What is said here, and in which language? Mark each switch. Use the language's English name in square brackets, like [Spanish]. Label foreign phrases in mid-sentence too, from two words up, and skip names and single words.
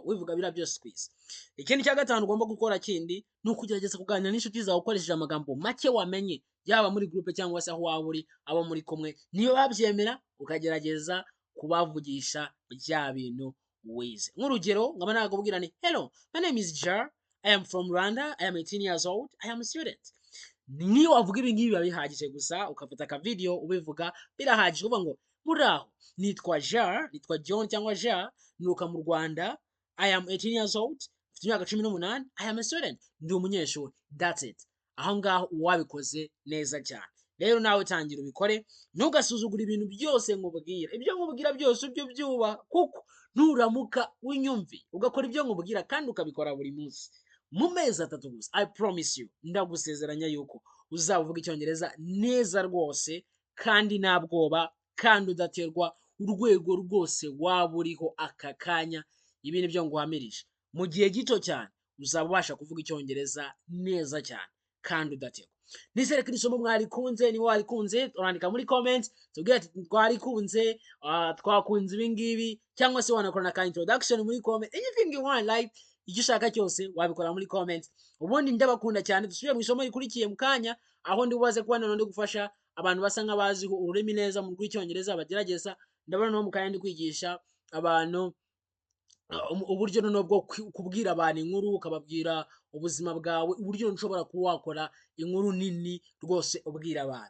[Kinyarwanda] Wivuga bira byose kwiza. Ikindi cya gatanu ugomba gukora kindi ni ukugerageza kuganira n'inshuti zawe ukoresheje amagambo make wamenye, yaba muri groupe cyangwa se aho waba uri, abo muri kumwe. Niyo babyemera ukagerageza kubavugisha bya bintu wize. Nk'urugero nkaba nakubwira ni [English] hello, my name is Jar, I am from Rwanda, I am 18 years old, I am a student. [Kinyarwanda] Niyo wavuga ibi ngibi biba bihagije gusa, ukafata aka video ubivuga birahagije. Uvuga ngo muraho, nitwa Jar, nitwa John cyangwa Jar, nuka mu Rwanda, [English] I am 18 years old, [Kinyarwanda] mfite imyaka 18, [English] I am a student, [Kinyarwanda] ndi umunyeshuri. [English] That's it. [Kinyarwanda] Aho ngaho wabikoze neza cyane. Rero nawe tangira ubikore, ntugasuzugura ibintu byose nkubwira. Ibyo nkubwira byose ibyo byuba, kuko nuramuka winyumvi ugakora ibyo nkubwira kandi ukabikora buri munsi mu mezi 3 gusa, [English] I promise you, [Kinyarwanda] ndagusezeranya yuko uzavuga icyongereza neza rwose kandi nta bwoba, kandi udaterwa urwego rwose waba uriho aka kanya. Ibi ni byo nguhamirije, mu gihe gito cyane uzaba ubasha kuvuga icyongereza neza cyane kandi udaterwa. Nizere ko isomo mwarikunze. Ni warikunze urandika muri comment tubwire ati twarikunze, twakunze ibi ngibi, cyangwa se wanakora na introduction muri comment. [English] Anything you want, like [Kinyarwanda] icyo ushaka cyose wabikora muri comment. Ubundi ndabakunda cyane. Dusubire mu isomo rikurikiye mu kanya, aho ndi bubaze kuba none gufasha abantu basa nk'abaziho ururimi neza mu rw'icyongereza bagerageza. Ndabona no mu kanya ndi kwigisha abantu uburyo noneho bwo kubwira abantu inkuru, ukababwira ubuzima bwawe, uburyo nshobora kuba wakora inkuru nini rwose ubwira abantu.